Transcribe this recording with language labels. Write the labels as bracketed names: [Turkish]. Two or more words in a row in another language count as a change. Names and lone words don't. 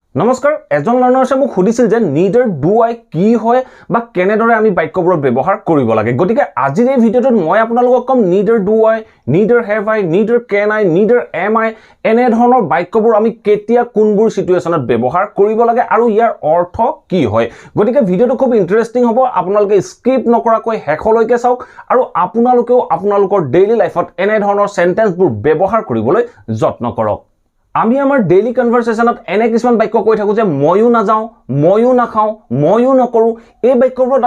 [Assamese] নমস্কাৰ এজন লাৰ্নাৰে মোক সুধিছিল যে [English] neither do I [Assamese] কি হয় বা কেনেদৰে আমি বাক্যবোৰ ব্যৱহাৰ কৰিব লাগে গতিকে আজিৰ এই ভিডিঅটোত মই আপোনালোকক কম [English] neither do I neither have I neither can I neither am I [Assamese] এনে ধৰণৰ বাক্যবোৰ আমি কেতিয়া কোনবোৰ সিচুৱেচনত ব্যৱহাৰ কৰিব লাগে আৰু ইয়াৰ অৰ্থ কি হয় গতিকে ভিডিঅটো খুব ইন্টাৰেষ্টিং হ'ব আপোনালোকে স্কিপ নকৰাকৈ হেকলৈকে চাওক আৰু আপোনালোকেও আপোনালোকৰ [English] daily lifeত [Assamese] এনে ধৰণৰ সেন্টেন্সবোৰ ব্যৱহাৰ কৰিবলৈ যত্ন কৰক আমি আমাৰ [English] daily conversationত [Assamese] এনে কিছুমান বাক্য কৈ থাকো যে মইও না যাও মইও না খাও মইও নকৰো এই বাক্যবোৰত